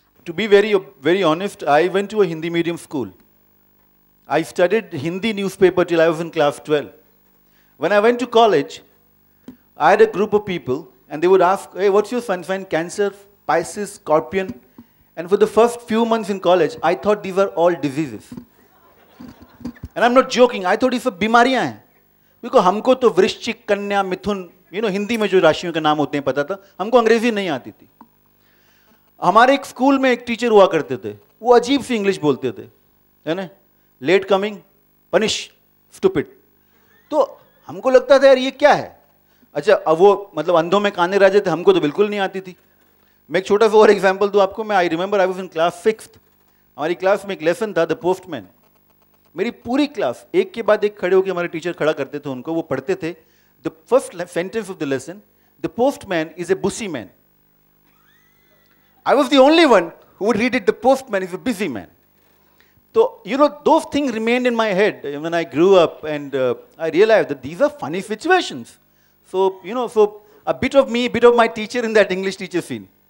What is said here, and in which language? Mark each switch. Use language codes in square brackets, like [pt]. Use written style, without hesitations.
[en] To be very honest, I went to a Hindi medium school. I studied Hindi newspaper till I was in class 12. When I went to college, I had a group of people and they would ask, hey, what's your sun sign? Cancer, Pisces, Scorpion. And for the first few months in college, I thought these were all diseases. And I'm not joking, I thought [hi] ये सब बीमारियां हैं. [en] Because [hi] हमको तो वृश्चिक, कन्या, मिथुन, हिंदी में जो राशियों के नाम होते हैं पता था, हमको अंग्रेजी नहीं आती थी. हमारे एक स्कूल में एक टीचर हुआ करते थे, वो अजीब सी इंग्लिश बोलते थे, है ना? [en] Late coming, punish, stupid. [hi] तो हमको लगता था यार ये क्या है? अच्छा, अब वो मतलब अंधों में काने राजे थे, हमको तो बिल्कुल नहीं आती थी. मैं एक छोटा सा और एग्जाम्पल दूँ आपको. मैं [en] I remember I was in class 6th. [hi] हमारी क्लास में एक लेसन था, द पोस्टमैन. मेरी पूरी क्लास एक के बाद एक खड़े होकर हमारे टीचर खड़ा करते थे उनको, वो पढ़ते थे. [en] The first sentence of the lesson, the postman is a busy man. I was the only one who would read it, the postman is a busy man. So, those things remained in my head when I grew up, and I realized that these are funny situations. So, so a bit of me, a bit of my teacher in that English teacher scene.